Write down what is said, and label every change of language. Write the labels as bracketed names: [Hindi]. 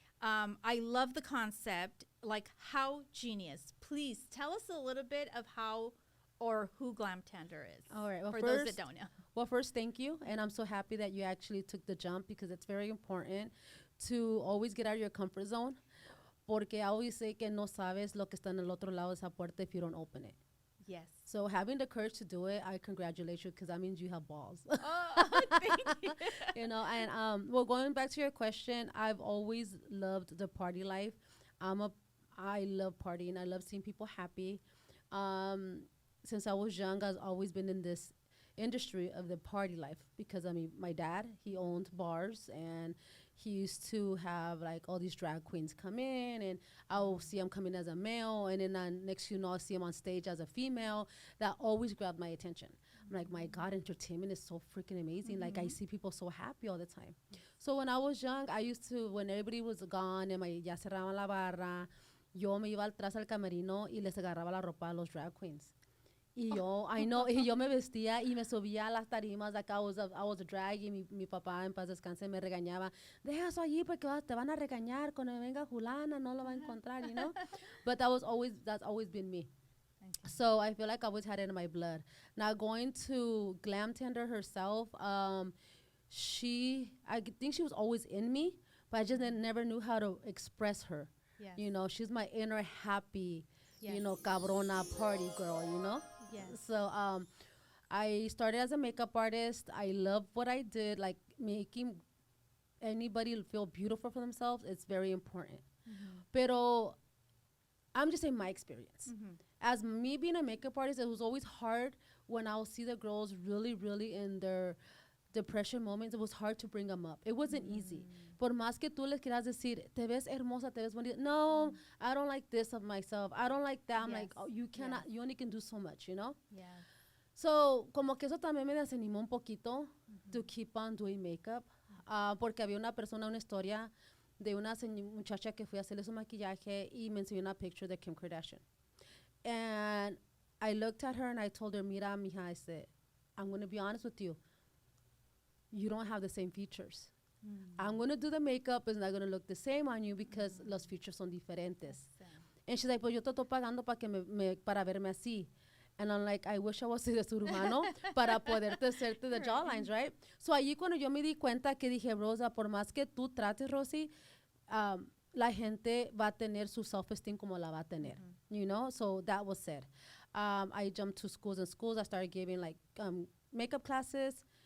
[English] I love the concept. Like, how genius. Please tell us a little bit of how or who Glam Tender is. All right. For those that don't know. Well, first, thank you. And I'm so happy that you actually took the jump because it's very important to always get out of your comfort zone. [Spanish] Porque [English] I always say [Spanish] que no sabes lo que está en el otro lado de esa puerta [English] if you don't open it. Yes. So having the courage to do it, I congratulate you because that means you have balls. Oh, thank you. Well, going back to your question, I've always loved the party life. I love partying. I love seeing people happy. Since I was young, I've always been in this industry of the party life because my dad, he owned bars and he used to have like all these drag queens come in and I'll see him coming as a male and then next I'll see him on stage as a female. That always grabbed my attention. I'm like, my God, entertainment is so freaking amazing. Like I see people so happy all the time. So when I was young, I used to, when everybody was gone and [Spanish] ya cerraban la barra, yo me iba atrás al camerino y les agarraba la ropa a los drag queens. Y yo me vestía y me subía a las tarimas. [English] Like I was a drag [Spanish] y mi papá en paz descanse me regañaba. Deja eso allí porque te van a regañar cuando venga Julana, no lo va a encontrar, [English] you know? But that's always been me. So I feel like I always had it in my blood. Now going to Glamtender herself, I think she was always in me, but I just never knew how to express her. Yes. You know, she's my inner happy, Yes. you know, cabrona party girl, you know? Yes. So I started as a makeup artist. I love what I did, like making anybody feel beautiful for themselves. It's very important. Pero I'm just saying my experience. As me being a makeup artist, it was always hard when I would see the girls really, really in their depression moments. It was hard to bring them up. It wasn't easy. [Spanish] Por más que tú les quieras decir, te ves hermosa, te ves bonita. [English] No, I don't like this of myself. I don't like that. I'm like, oh, you cannot, you only can do so much, you know? Yes. [Spanish] So, como que eso también me desanimó un poquito [English] to keep on doing makeup. [Spanish] Porque había una historia de una muchacha que fui a hacerle su maquillaje y me enseñó una picture de Kim Kardashian. [English] And I looked at her and I told her, [Spanish] mira, mija, [English] I said, I'm going to be honest with you. You don't have the same features. I'm going to do the makeup. It's not going to look the same on you because [Spanish] los features son diferentes. [English] And she's like, [Spanish] pues yo te estoy pagando para verme así. [English] And I'm like, I wish I was [Spanish] de surumano para poderte hacerte [English] the jawlines, right? [Spanish] So allí cuando yo me di cuenta que dije, Rosa, por más que tú trates, Rosy, la gente va a tener su self-esteem como la va a tener, [English] you know? So that was said. I jumped to schools and schools. I started giving like makeup classes.